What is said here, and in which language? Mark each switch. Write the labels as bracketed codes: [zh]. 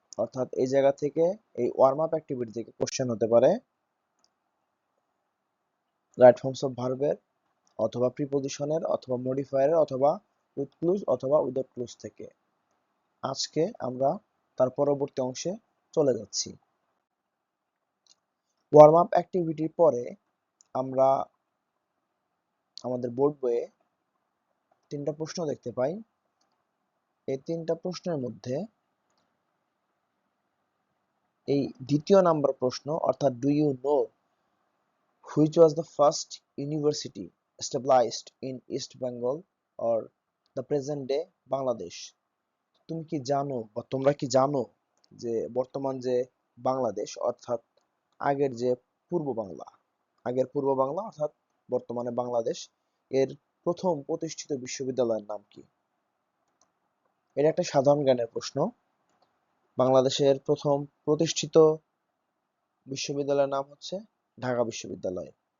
[bn] অর্থাৎ এই জায়গা থেকে, এই ওয়ার্ম আপ অ্যাক্টিভিটি থেকে কোশ্চেন হতে পারে রাইট ফর্মস অফ ভার্বের, অথবা প্রিপজিশনের, অথবা মডিফায়ারের, অথবা উইথ ক্লুজ অথবা উইদাউট ক্লুজ থেকে। আজকে আমরা তার পরবর্তী অংশে চলে যাচ্ছি। ওয়ার্ম আপ অ্যাক্টিভিটির পরে আমরা আমাদের বোর্ড বইয়ে 3টা প্রশ্ন দেখতে পাই। এই 3টা প্রশ্নের মধ্যে এই দ্বিতীয় নাম্বার প্রশ্ন, অর্থাৎ [en] Do you know which was the first university established in East Bengal or the present day Bangladesh? [bn] তুমি কি জানো বা তোমরা কি জানো যে বর্তমান যে বাংলাদেশ, অর্থাৎ আগের যে পূর্ব বাংলা, আগের পূর্ব বাংলা অর্থাৎ বর্তমানে বাংলাদেশ, এর প্রথম প্রতিষ্ঠিত বিশ্ববিদ্যালয়ের নাম কি? এটা একটা সাধারণ জ্ঞানের প্রশ্ন। বাংলাদেশের প্রথম প্রতিষ্ঠিত বিশ্ববিদ্যালয়ের নাম হচ্ছে ঢাকা বিশ্ববিদ্যালয়।